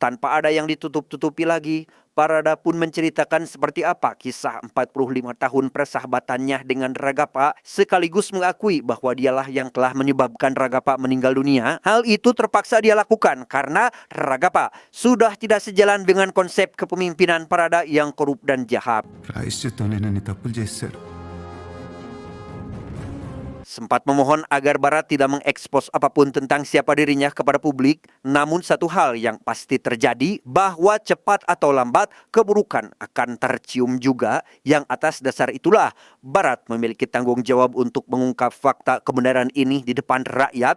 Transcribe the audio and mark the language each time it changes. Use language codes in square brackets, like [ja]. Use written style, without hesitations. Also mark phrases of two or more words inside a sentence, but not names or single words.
[id] Tanpa ada yang ditutup-tutupi lagi, Parada pun menceritakan seperti apa kisah 45 tahun persahabatannya dengan Ragapa, sekaligus mengakui bahwa dialah yang telah menyebabkan Ragapa meninggal dunia. Hal itu terpaksa dia lakukan karena Ragapa sudah tidak sejalan dengan konsep kepemimpinan Parada yang korup dan jahat. [te] ప్రాయశ్చిత్తంలేనని తప్పులు చేశారు. [id] Sempat memohon agar Barat tidak mengekspos apapun tentang siapa dirinya kepada publik, namun satu hal yang pasti terjadi bahwa cepat atau lambat keburukan akan tercium juga, yang atas dasar itulah Barat memiliki tanggung jawab untuk mengungkap fakta kebenaran ini di depan rakyat.